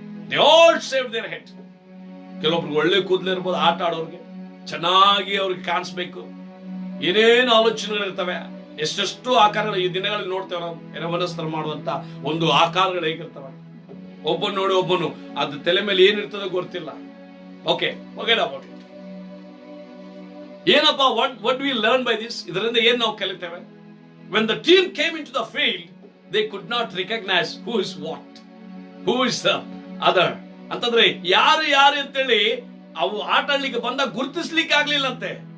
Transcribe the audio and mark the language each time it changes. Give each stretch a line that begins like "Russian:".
English: They all save their head.
Kannada: ಕೆಲವೊಬ್ರಿಗೆ ಒಳ್ಳೆ ಕೂದಲು ಇರ್ಬೋದು, ಆಟ ಆಡೋರ್ಗೆ ಚೆನ್ನಾಗಿ ಅವ್ರಿಗೆ ಕಾಣಿಸ್ಬೇಕು, ಏನೇನು ಆಲೋಚನೆಗಳಿರ್ತವೆ, ಎಷ್ಟೆಷ್ಟು ಆಕಾರಗಳು ಈ ದಿನಗಳಲ್ಲಿ ನೋಡ್ತೇವೆ ನಾವು. ಎರವನಸ್ತರ ಮಾಡುವಂತ ಒಂದು ಆಕಾರಗಳು ಹೇಗಿರ್ತವೆ, ಒಬ್ಬನು ನೋಡಿ ಒಬ್ಬನು ಅದು ತಲೆ ಮೇಲೆ ಏನಿರ್ತದೋ ಗೊತ್ತಿಲ್ಲ.
English: Okay, ಏನಪ್ಪ, what do we learn by this?
Kannada: ಇದರಿಂದ ಏನ್ ನಾವು ಕಲಿತೇವೆ?
English: When the team came into the field, they could not recognize who is what, who is the other.
Kannada: ಅಂತಂದ್ರೆ ಯಾರು ಯಾರು ಅಂತೇಳಿ ಅವು ಆಟ ಆಡ್ಲಿಕ್ಕೆ ಬಂದಾಗ ಗುರುತಿಸ್ಲಿಕ್ಕೆ ಆಗ್ಲಿಲ್ಲ ಅಂತೆ.